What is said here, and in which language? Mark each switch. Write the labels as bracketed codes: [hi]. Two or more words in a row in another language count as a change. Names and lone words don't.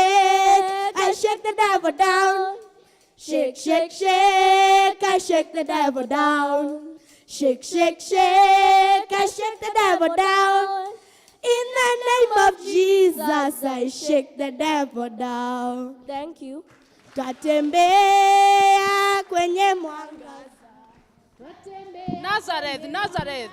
[en] I shake the devil down. Shake, shake, shake. I shake the devil down. Shake, shake, shake. I shake the devil down. In the name of Jesus, I shake the devil down. Thank you. [sw] Twatembea kwenye mwangaza. Nazareth, Nazareth.